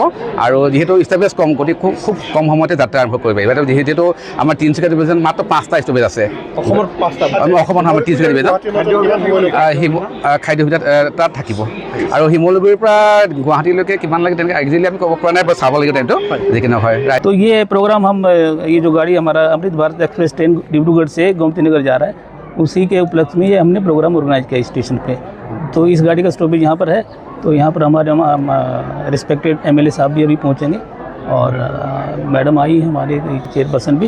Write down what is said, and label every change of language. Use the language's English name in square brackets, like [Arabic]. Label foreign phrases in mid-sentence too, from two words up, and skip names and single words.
[Assamese] আৰু যিহেতু ষ্টপেজ কম, গতিকে খুব কম সময়তে যাত্ৰা আৰম্ভ কৰিব পাৰিব। যিহেতু আমাৰ তিনিচুকীয়া ডিভিজন মাত্ৰ 5টা ষ্টপেজ আছে। অসমত আমাৰ তিনিচুকীয়া ডিভিজন খাদ্য সুবিধা তাত থাকিব। আৰু শিমলুগুৰিৰ পৰা গুৱাহাটীলৈকে কিমান লাগে তেনেকৈ একজেক্টলি আমি ক'ব পৰা নাই, চাব লাগিব টাইমটো যিকি নহয়। [Hindi] तो ये प्रोग्राम हम ये जो गाड़ी हमारा अमृत भारत एक्सप्रेस ट्रेन डिब्रूगढ़ से गोमती नगर जा रहा है, उसी के उपलक्ष्य में ये हमने प्रोग्राम ऑर्गेनाइज किया स्टेशन पे। तो इस गाड़ी का स्टॉपेज यहाँ पर है। तो यहाँ पर हमारे [English] respected MLA [Hindi] साहब भी अभी पहुँचेंगे, और मैडम आई हमारे चेयरपर्सन भी।